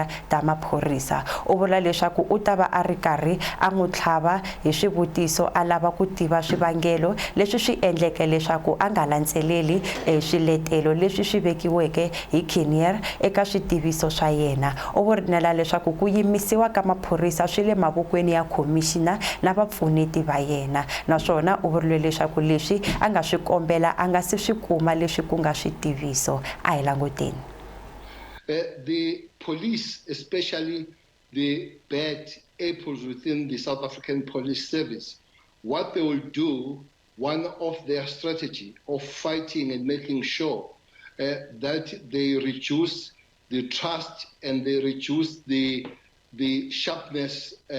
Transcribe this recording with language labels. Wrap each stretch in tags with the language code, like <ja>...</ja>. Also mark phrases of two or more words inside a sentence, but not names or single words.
<ts>ta maphorisa u vula leswaku u ta va a ri karhi a n'wi tlhava hi swivutiso a lava ku tiva swivangelo leswi swi endleke leswaku a nga landzeleli swiletelo leswi swi vekiweke hi Kinier eka switiviso swa yena u vurile leswaku ku yimisiwa ka maphorisa swi le mavokweni ya commissioner na vapfuneti va yena naswona u vurile leswaku leswi a nga swi kombela a nga si swi kuma leswi ku nga switiviso a hi languteni.</ts> <en>The police, especially the bad apples within the South African Police Service, what they will do, one of their strategy of fighting and making sure that they reduce the trust and they reduce the sharpness</en>